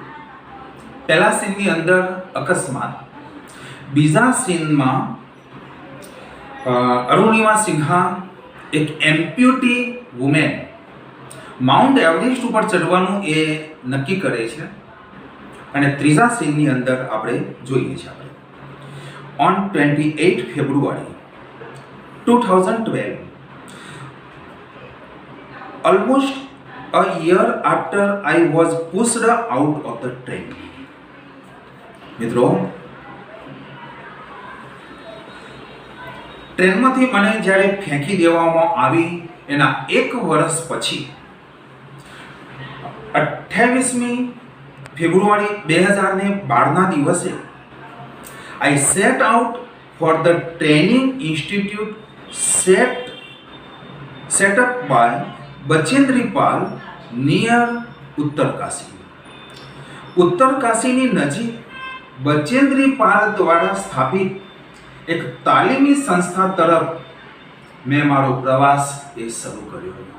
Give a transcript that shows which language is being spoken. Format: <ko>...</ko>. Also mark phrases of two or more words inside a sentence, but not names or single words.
<gu>પહેલા સીનની અંદર અકસ્માત, બીજા સીનમાં અરુણિમા સિન્હા એક</gu> <en>amputee woman</en> <gu>માઉન્ટ એવરેસ્ટ ઉપર ચડવાનું એ નક્કી કરે છે. અને ત્રીજા સીનની અંદર આપણે જોઈએ છીએ</gu> <en>on 28 February 2012, almost a year after I was pushed out of the train.</en> <gu>મિત્રો, ટ્રેનમાંથી મને જ્યારે ફેંકી દેવામાં આવી એના 1 વર્ષ પછી 28મી ફેબ્રુઆરી 2012ના દિવસે</gu> <en>I set out for the training institute set up by બચેન્દ્રીપાલ near ઉત્તરકાશી.</en> <gu>ઉત્તરકાશીની નજીક બચેન્દ્રીપાલ દ્વારા સ્થાપિત એક તાલીમી સંસ્થા તરફ મેં મારો પ્રવાસ એ શરૂ કર્યો હતો.</gu>